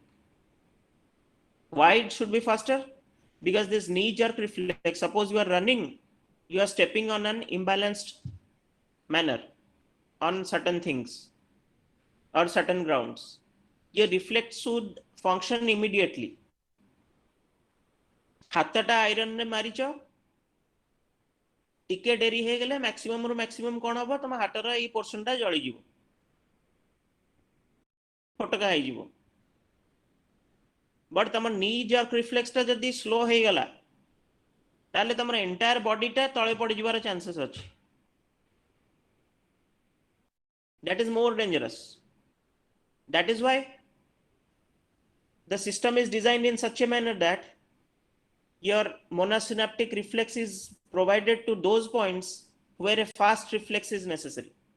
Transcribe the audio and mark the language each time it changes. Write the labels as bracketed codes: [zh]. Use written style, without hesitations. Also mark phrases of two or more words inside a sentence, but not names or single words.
[en] Why it should be faster? Because this knee jerk reflex, suppose you are running, you are stepping on an imbalanced manner on certain things or certain grounds. Your reflex should function immediately. [or] ହାତଟା ଆଇରନରେ ମାରିଛ, ଟିକେ ଡେରି ହେଇଗଲେ ମ୍ୟାକ୍ସିମମ୍ ରୁ ମ୍ୟାକ୍ସିମମ୍ କ'ଣ ହବ, ତମ ହାତର ଏଇ ପୋର୍ସନଟା ଜଳିଯିବ, ଫଟକା ହେଇଯିବ। ବଟ୍ ତମ [en] knee jerk [or] ରିଫ୍ଲେକ୍ସଟା ଯଦି ସ୍ଲୋ ହେଇଗଲା, ତାହେଲେ ତମର ଏଣ୍ଟାୟାର ବଡିଟା ତଳେ ପଡ଼ିଯିବାର ଚାନ୍ସେସ୍ ଅଛି। [en] That is more dangerous. That is why the system is designed in such a manner that your monosynaptic reflex is provided to those points where a fast reflex is necessary.